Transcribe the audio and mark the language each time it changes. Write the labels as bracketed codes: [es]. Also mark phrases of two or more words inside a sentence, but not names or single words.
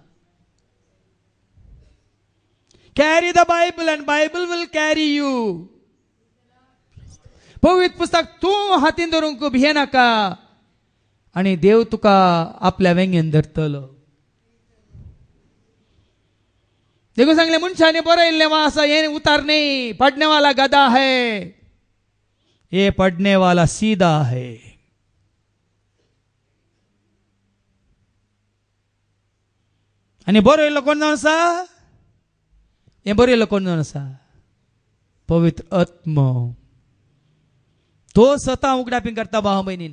[en] carry the Bible and Bible will carry you. [kok] पवित्र पुस्तक तूं हातीन धरूंक भियेनाका आनी देव तुका आपल्या वेंगेन धरतलो. [hi] देखो [kok] सांगले मनशाने बरयल्लें वा आसा हे उतार [hi] नहीं पढ़ने वाला गधा है ये पढ़ने वाला सीधा है. [kok] आणि बरयल्लो कोण जावन आसा? हे बरयल्लो कोण जावन आसा? पवित्र आत्मा. तो स्वता उगडापी करता भाव भयणीन.